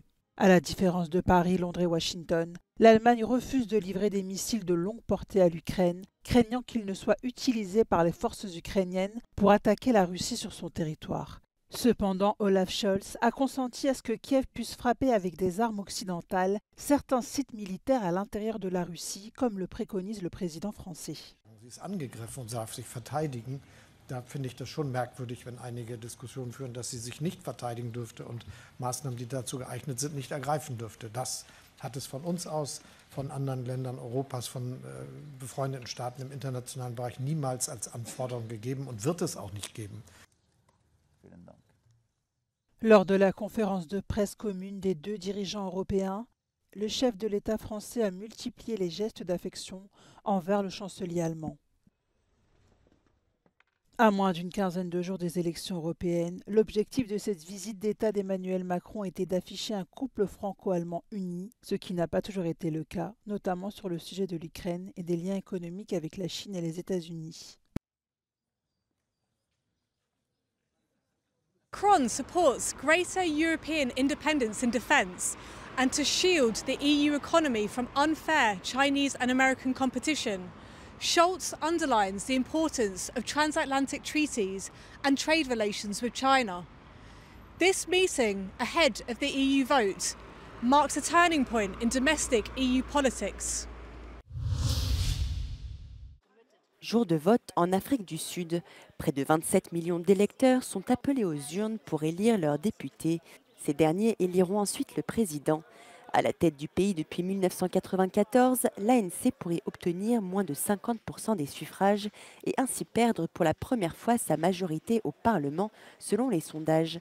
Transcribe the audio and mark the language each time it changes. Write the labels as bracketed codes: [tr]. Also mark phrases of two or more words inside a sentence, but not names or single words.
[fr] À la différence de Paris, Londres et Washington, l'Allemagne refuse de livrer des missiles de longue portée à l'Ukraine, craignant qu'ils ne soient utilisés par les forces ukrainiennes pour attaquer la Russie sur son territoire. Cependant, Olaf Scholz a consenti à ce que Kiev puisse frapper avec des armes occidentales certains sites militaires à l'intérieur de la Russie, comme le préconise le président français. [de] Sie ist angegriffen und darf sich verteidigen. Da finde ich das schon merkwürdig, wenn einige Diskussionen führen, dass sie sich nicht verteidigen dürfte und Maßnahmen, die dazu geeignet sind, nicht ergreifen dürfte. Das hat es von uns aus, von anderen Ländern Europas, von befreundeten Staaten im internationalen Bereich niemals als Anforderung gegeben und wird es auch nicht geben. [fr] Lors de la conférence de presse commune des deux dirigeants européens, le chef de l'État français a multiplié les gestes d'affection envers le chancelier allemand. À moins d'une quinzaine de jours des élections européennes, l'objectif de cette visite d'État d'Emmanuel Macron était d'afficher un couple franco-allemand uni, ce qui n'a pas toujours été le cas, notamment sur le sujet de l'Ukraine et des liens économiques avec la Chine et les États-Unis. [en] Macron supports greater European independence in defence and to shield the EU economy from unfair Chinese and American competition. Scholz underlines the importance of transatlantic treaties and trade relations with China. This meeting, ahead of the EU vote, marks a turning point in domestic EU politics. [fr] Jour de vote en Afrique du Sud, près de 27 millions d'électeurs sont appelés aux urnes pour élire leurs députés. Ces derniers éliront ensuite le président. À la tête du pays depuis 1994, l'ANC pourrait obtenir moins de 50% des suffrages et ainsi perdre pour la première fois sa majorité au Parlement, selon les sondages.